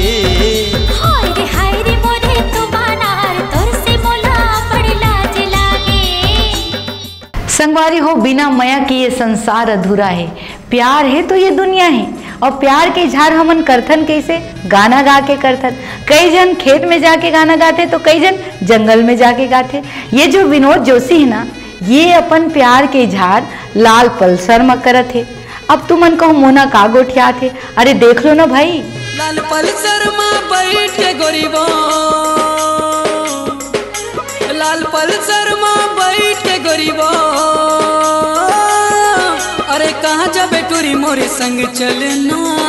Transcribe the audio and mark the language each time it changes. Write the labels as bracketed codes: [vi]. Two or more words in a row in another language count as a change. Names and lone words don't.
[hne] हाय रे मोरे तो बानार तोर से मोला बड़ी लाज लागे। संगवारी हो बिना मया के ये संसार अधूरा है, प्यार है तो ये दुनिया है। और प्यार के इजहार हमन करथन कैसे, गाना गा के करथन। कई जन खेत में जाके गाना गाते तो कई जन जंगल में जाके गाते। ये जो विनोद जोशी है ना, ये अपन प्यार के इजहार लाल पल्सर में करत है। अब तुमन कहो मोना का गोठिया थे, अरे देख लो ना भाई। लाल पल्सर में बैठ के गोरीबो, लाल पल्सर में बैठ के गोरीबो, अरे कहाँ जाबे टूरी मोरे संग चलना।